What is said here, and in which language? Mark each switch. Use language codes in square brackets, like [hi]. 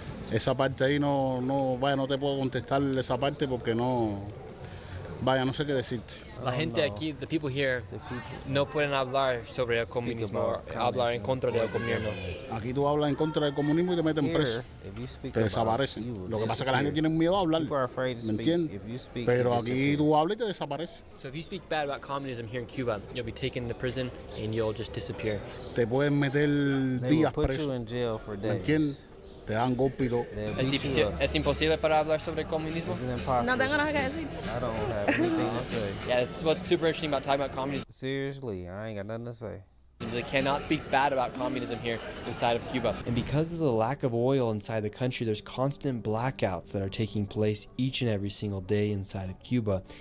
[es] Esa parte ahí no te puedo contestar esa parte porque no sé qué decirte. La gente aquí, [en] the people here, [es] no pueden hablar sobre el comunismo, hablar en contra del gobierno. Aquí tú hablas en contra del comunismo y te meten preso. Te desaparecen. Lo que pasa es que la gente tiene miedo a hablar, ¿me entiendes? Pero aquí tú hablas y te desapareces. [en] So if you speak bad about communism here in Cuba, you'll be taken into prison and you'll just disappear. [es] Te pueden meter días preso, ¿me entiendes? Te dan golpe y todo. ¿Es imposible para hablar sobre el comunismo? No tengo nada que decir. [en] I don't have anything to say. Yeah, this is what's super interesting about talking about communism. Seriously, I ain't got nothing to say. They cannot speak bad about communism here inside of Cuba. And because of the lack of oil inside the country, there's constant blackouts that are taking place each and every single day inside of Cuba.